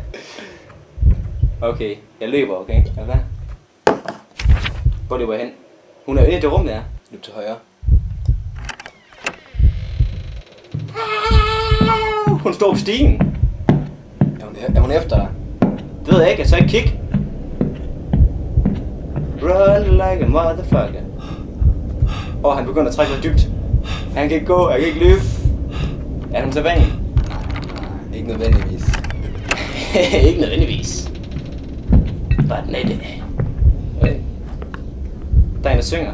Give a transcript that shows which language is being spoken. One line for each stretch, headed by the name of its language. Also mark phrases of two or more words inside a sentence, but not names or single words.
Danish: Okay, jeg løber, okay? Er du klar? Hvor løber jeg hen? Hun er inde i det rum der. Løb til højre. Hun står på stigen. Er hun efter dig? Det ved jeg ikke, så ikke kig.
English: Run like a motherfucker.
Danish: Han begynder at trække mig dybt. Han kan ikke gå, jeg kan ikke løbe. Er hun så vanlig? Nej, ikke nødvendigvis. Ikke nødvendigvis. Bare den er det. Der er en, der synger.